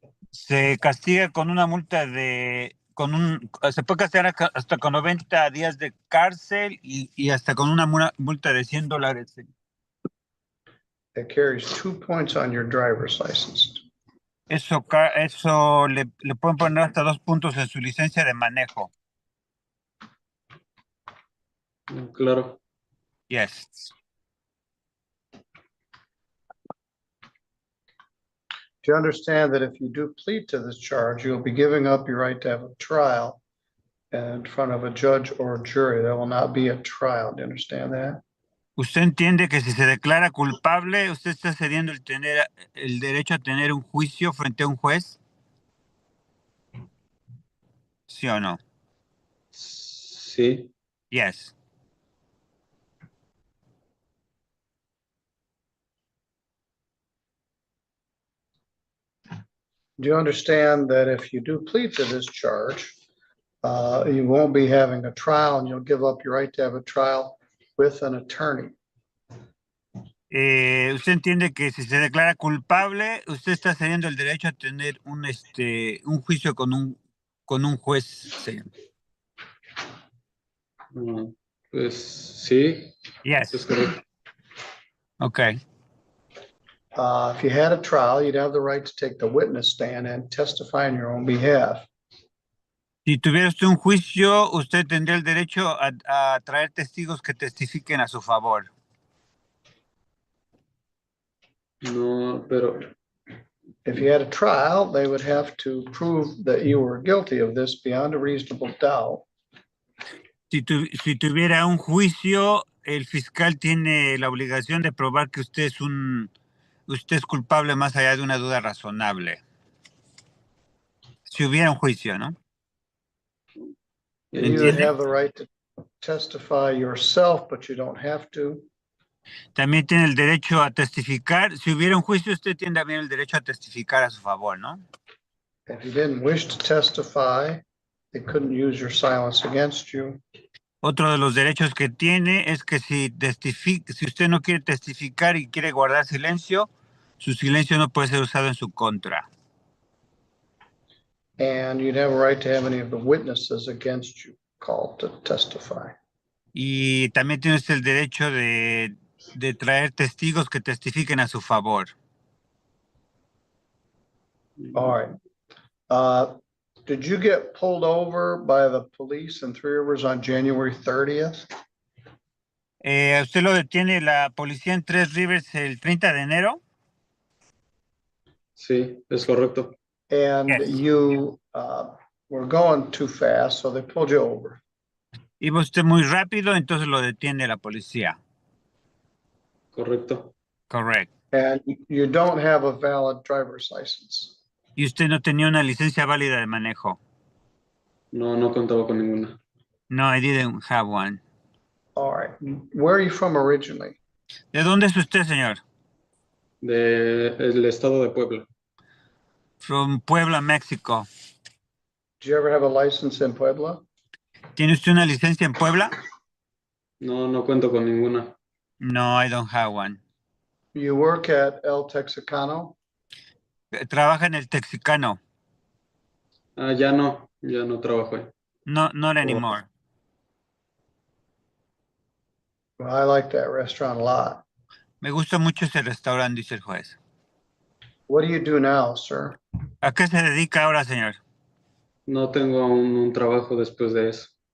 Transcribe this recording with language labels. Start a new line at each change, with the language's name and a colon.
Spanish: Se castiga con una multa se puede castigar hasta con 90 días de cárcel y hasta con una multa de $100.
English: It carries 2 points on your driver's license.
Spanish: Eso le pueden poner hasta 2 puntos en su licencia de manejo. Claro.
English: Yes. Do you understand that if you do plead to this charge, you'll be giving up your right to have a trial in front of a judge or a jury? There will not be a trial. Do you understand that?
Spanish: ¿Usted entiende que si se declara culpable, usted está cediendo el derecho a tener un juicio frente a un juez? ¿Sí o no? Sí.
English: Yes. Do you understand that if you do plead to this charge, you won't be having a trial and you'll give up your right to have a trial with an attorney?
Spanish: ¿Usted entiende que si se declara culpable, usted está cediendo el derecho a tener un juicio con un juez? Sí. Pues sí,
English: Yes.
Spanish: es correcto.
English: Okay. If you had a trial, you'd have the right to take the witness stand and testify on your own behalf.
Spanish: Si tuviera usted un juicio, usted tendría el derecho a traer testigos que testifiquen a su favor. No, pero
English: If you had a trial, they would have to prove that you were guilty of this beyond a reasonable doubt.
Spanish: Si tuviera un juicio, el fiscal tiene la obligación de probar que usted es culpable más allá de una duda razonable. Si hubiera un juicio, ¿no?
English: You would have the right to testify yourself, but you don't have to.
Spanish: También tiene el derecho a testificar. Si hubiera un juicio, usted tiene también el derecho a testificar a su favor, ¿no?
English: If you didn't wish to testify, they couldn't use your silence against you.
Spanish: Otro de los derechos que tiene es que si usted no quiere testificar y quiere guardar silencio, su silencio no puede ser usado en su contra.
English: And you'd have a right to have any of the witnesses against you called to testify.
Spanish: Y también tiene usted el derecho de traer testigos que testifiquen a su favor.
English: All right. Did you get pulled over by the police in Three Rivers on January 30th?
Spanish: ¿Usted lo detiene la policía en Tres Rivers el 30 de enero? sí, es correcto.
English: And Yes. you were going too fast, so they pulled you over.
Spanish: Iba usted muy rápido, entonces lo detiene la policía. Correcto. Correcto.
English: And you don't have a valid driver's license.
Spanish: Y usted no tenía una licencia válida de manejo. No, no contaba con ninguna.
English: No, I didn't have one. All right. Where are you from originally?
Spanish: ¿De dónde es usted, señor? El estado de Puebla.
English: From Puebla, México. Did you ever have a license in Puebla?
Spanish: ¿Tiene usted una licencia en Puebla? No, no cuento con ninguna.
English: No, I don't have one. You work at El Texicano?
Spanish: Trabaja en el Texicano. Ya no trabajo ahí.
English: No, not anymore. Well, I like that restaurant a lot.
Spanish: Me gusta mucho ese restaurante, dice el juez.
English: What do you do now, sir?
Spanish: ¿A qué se dedica ahora, señor? No tengo un trabajo después de eso.